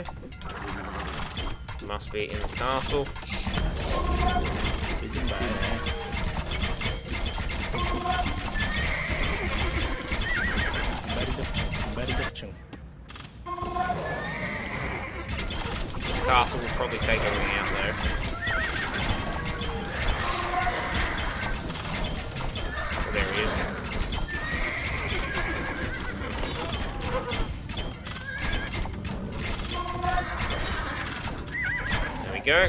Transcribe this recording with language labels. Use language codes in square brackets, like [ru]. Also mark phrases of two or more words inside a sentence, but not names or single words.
[en] Must be in the castle. [mn] Бэлэн байна. Барилгачин. [en] This castle will probably take everything out there. Oh, there he is. There we go.